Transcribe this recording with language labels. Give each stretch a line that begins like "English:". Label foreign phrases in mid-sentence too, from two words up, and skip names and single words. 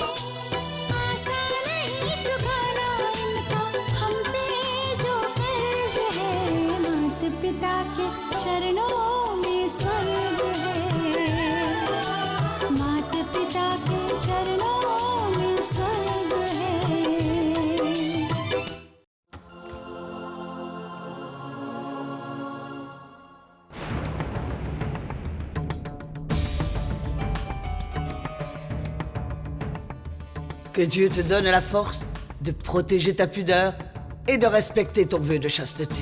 Hindi: आसान नहीं चुकाना इनका हम पे जो कर्ज है, माता पिता के चरणों में स्वर्ग है, माता पिता के चरणों में स्वर्ग है।
French: Que Dieu te donne la force de protéger ta pudeur et de respecter ton vœu de chasteté.